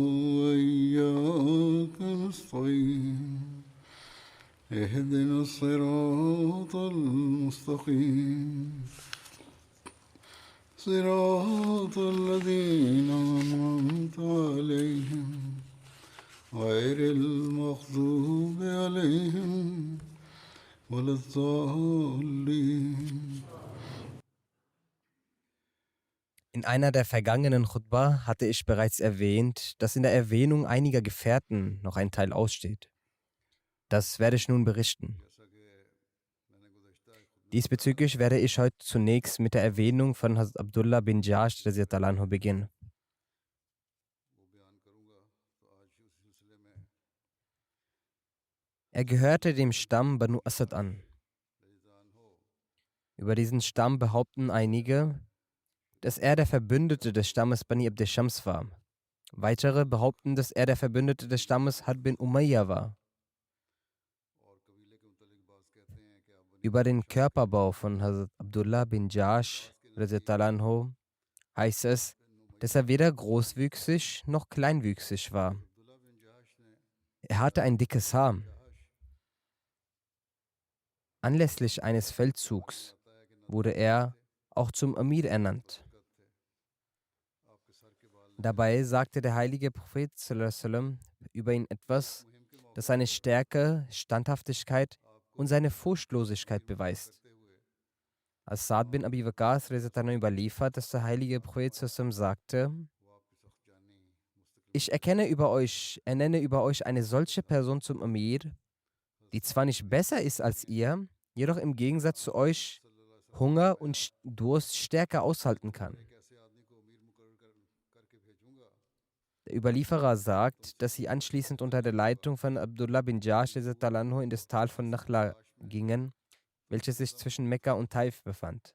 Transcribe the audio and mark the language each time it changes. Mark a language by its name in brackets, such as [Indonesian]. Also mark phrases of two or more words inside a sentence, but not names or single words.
[Arabic] وإياك نستعين اهدنا الصراط المستقيم صراط الذين أنعمت عليهم غير المغضوب عليهم ولا الضالين. [German] In einer der vergangenen Chutbah hatte ich bereits erwähnt, dass in der Erwähnung einiger Gefährten noch ein Teil aussteht. Das werde ich nun berichten. Diesbezüglich werde ich heute zunächst mit der Erwähnung von Hazrat Abdullah bin Jahsh [Arabic] رضي الله عنه [German] beginnen. Er gehörte dem Stamm Banu Asad an. Über diesen Stamm behaupten einige, dass er der Verbündete des Stammes Bani Abd Shams war. Weitere behaupten, dass er der Verbündete des Stammes Had bin Umayya war. Über den Körperbau von Hazrat Abdullah bin Jahsh [Arabic] رضي الله عنه [German] heißt es, dass er weder großwüchsig noch kleinwüchsig war. Er hatte ein dickes Haar. Anlässlich eines Feldzugs wurde er auch zum Amir ernannt. Dabei sagte der heilige Prophet [Arabic] صلى الله عليه وسلم [German] über ihn etwas, das seine Stärke, Standhaftigkeit und seine Furchtlosigkeit beweist. Als Sa'd bin Abi Waqqas überliefert, dass der heilige Prophet [Arabic] صلى الله عليه وسلم [German] sagte: Ich ernenne über euch eine solche Person zum Amir, die zwar nicht besser ist als ihr, jedoch im Gegensatz zu euch Hunger und Durst stärker aushalten kann. Der Überlieferer sagt, dass sie anschließend unter der Leitung von Abdullah bin Jahsh in das Tal von Nakhla gingen, welches sich zwischen Mekka und Taif befand.